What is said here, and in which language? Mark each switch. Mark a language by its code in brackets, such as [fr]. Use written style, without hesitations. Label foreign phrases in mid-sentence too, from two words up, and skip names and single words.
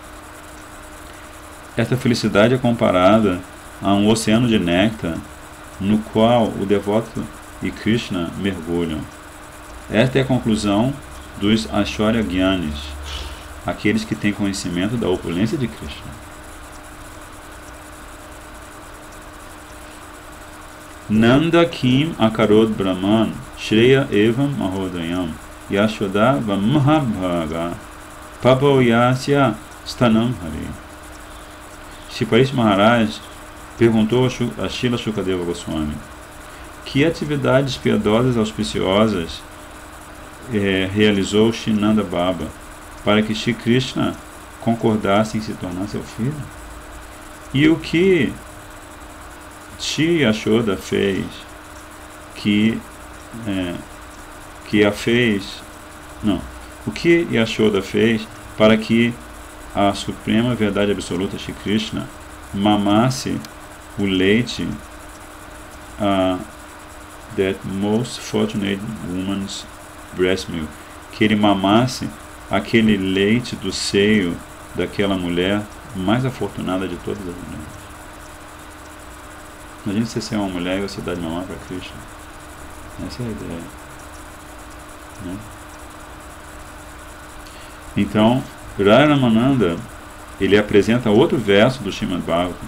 [pt] Esta felicidade é comparada a um oceano de néctar no qual o devoto e Krishna mergulham. Esta é a conclusão dos [sa] Aishwarya Gyanis, [pt] aqueles que têm conhecimento da opulência de Krishna. [sa] Nanda Kim Akarod Brahman Shreya Evam Mahodayam Yashoda Vammahabhaga Papoyasya Stanam Hari. [pt] Shri Parikshit Maharaj perguntou a Srila Shukadeva Goswami: que atividades piedosas auspiciosas realizou Shri Nanda Baba para que Shri Krishna concordasse em se tornar seu filho? E o que Shri Yashoda fez o que Yashoda fez para que a suprema verdade absoluta Shri Krishna mamasse o leite [en] that most fortunate woman's breast milk, [pt] que ele mamasse aquele leite do seio daquela mulher mais afortunada de todas as mulheres. Imagina você ser uma mulher e você dar de mamar para Krishna. Essa é a ideia, né? Então, Radha Ramananda, ele apresenta outro verso do Srimad Bhagavatam.